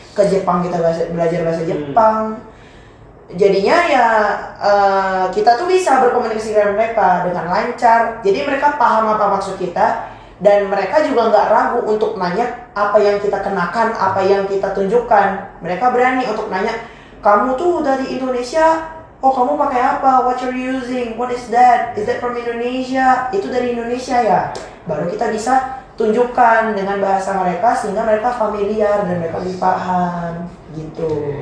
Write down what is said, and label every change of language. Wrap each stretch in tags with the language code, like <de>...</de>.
<id>Ke Jepang kita belajar bahasa Jepang. Jadinya ya kita tuh bisa berkomunikasi dengan mereka dengan lancar. Jadi mereka paham apa maksud kita. Dan mereka juga nggak ragu untuk nanya apa yang kita kenakan, apa yang kita tunjukkan. Mereka berani untuk nanya, kamu tuh dari Indonesia, oh kamu pakai apa?</id> <en>What you're using? What is that? Is that from Indonesia?</en> <id>Itu dari Indonesia ya? Baru kita bisa tunjukkan dengan bahasa mereka sehingga mereka familiar dan mereka lebih paham gitu.</id>